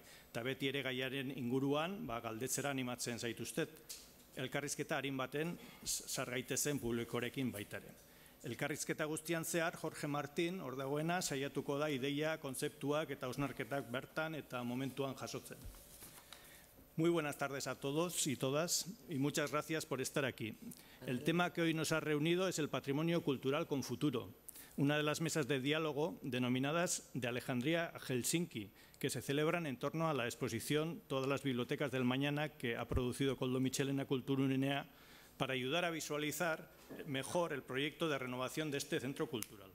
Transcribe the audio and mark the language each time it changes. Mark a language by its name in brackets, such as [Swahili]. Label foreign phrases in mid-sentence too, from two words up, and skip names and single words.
[Basque] Eta beti ere gaiaren inguruan, galdetzera animatzen zaituztet. Elkarrizketa harin baten sargaitezen publikorekin baitare. Elkarrizketa guztian zehar, Jorge Martín, hor dagoena, saiatuko da ideia, kontzeptuak eta hausnarketak bertan eta momentuan jasotzen. [Spanish] Muy buenas tardes a todos y todas y muchas gracias por estar aquí. El tema que hoy nos ha reunido es el patrimonio cultural con futuro, una de las mesas de diálogo denominadas de Alejandría a Helsinki, que se celebran en torno a la exposición Todas las bibliotecas del mañana que ha producido Koldo Mitxelena Kulturgunea para ayudar a visualizar mejor el proyecto de renovación de este centro cultural.